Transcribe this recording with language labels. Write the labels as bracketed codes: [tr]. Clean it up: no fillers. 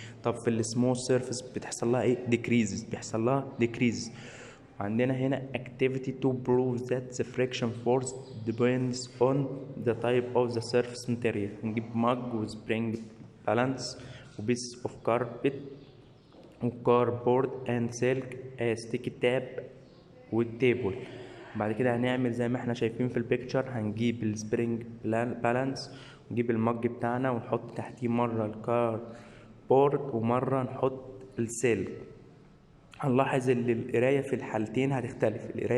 [ar] طب في السموث سيرفيس بتحصل لها ايه؟ decreases. عندنا هنا [en] activity to prove that the friction force depends on the type of the surface material. نجيب mug و spring balance و piece of carpet و cardboard and silk sticky tape والتيبل. [ar] بعد كده هنعمل زي ما احنا شايفين في البيكتشر، هنجيب السبرينج بالانس ونجيب المج بتاعنا ونحط تحتيه مرة الكاربورد ومرة نحط السلك. هنلاحظ ان القرايه في الحالتين هتختلف.